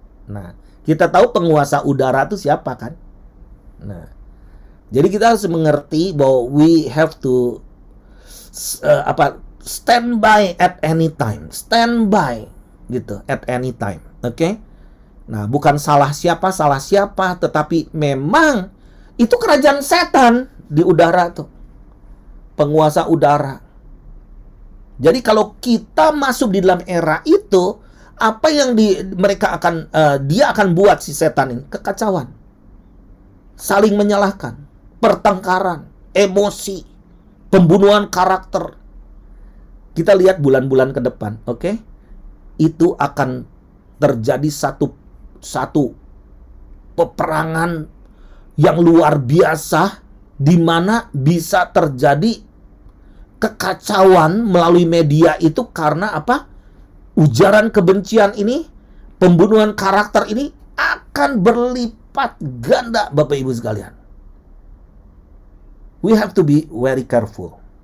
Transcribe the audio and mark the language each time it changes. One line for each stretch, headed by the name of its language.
Indonesian: Nah, kita tahu penguasa udara itu siapa kan? Nah, jadi kita harus mengerti bahwa
English: we have to stand by at any time, stand by
Indonesian: gitu
English: at any time,
Indonesian: oke? Nah, bukan salah siapa, tetapi memang itu kerajaan setan di udara tuh, penguasa udara. Jadi kalau kita masuk di dalam era itu, apa yang dia akan buat si setan ini? Kekacauan. Saling menyalahkan, pertengkaran, emosi, pembunuhan karakter. Kita lihat bulan-bulan ke depan, oke? Itu akan terjadi satu peperangan yang luar biasa, di mana bisa terjadi kekacauan melalui media itu karena apa? Ujaran kebencian ini, pembunuhan karakter ini akan berlipat ganda, Bapak Ibu sekalian.
English: We have to be very careful.